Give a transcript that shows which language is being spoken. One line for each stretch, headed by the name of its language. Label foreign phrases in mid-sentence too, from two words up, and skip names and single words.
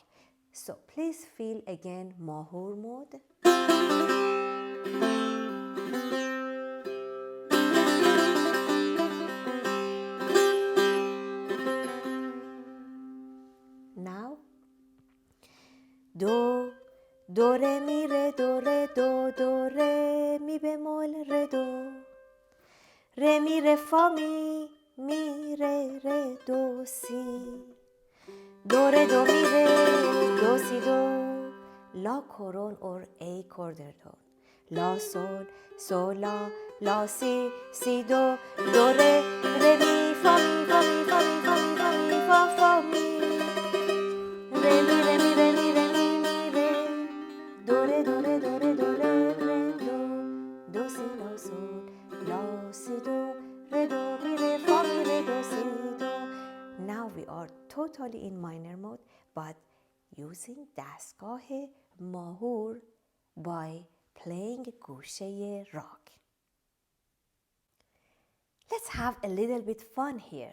English: So please feel again Mahour mode. Now do re mi re do re mi bemol re mi re fa mi re do si do re do mi re do si do la koron or A quarter tone la sol la si do re mi fa mi fa mi fa mi fa mi fa mi fa mi re mi re mi re mi re mi re do re do si la si do re do mi re fa mi re do si do. Now we are totally in minor mode but using Dastgah Mahour by playing Gusheh rock. Let's have a little bit fun here.